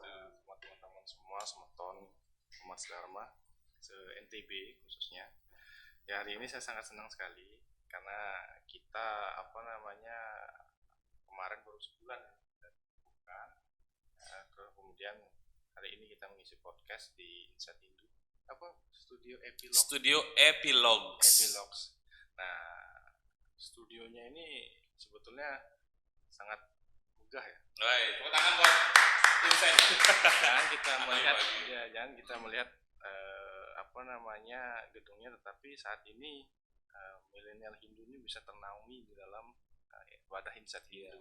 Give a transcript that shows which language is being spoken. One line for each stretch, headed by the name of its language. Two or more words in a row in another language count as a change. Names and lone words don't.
Indonesian: Sama teman-teman semua, Sematon, Mas Dharma, se-NTB khususnya. Ya, hari ini saya sangat senang sekali karena kita apa namanya kemarin baru sebulan bukan. Kemudian hari ini kita mengisi podcast di Insight Hindu. Apa? Studio Epilogues. Studio Epilogues. Epilogues. Nah, studionya ini sebetulnya sangat megah ya. Baik, tepuk tangan buat Insight. Jangan kita melihat apa namanya gedungnya, tetapi saat ini milenial Hindu ini bisa ternaungi di dalam wadah Insight Hindu.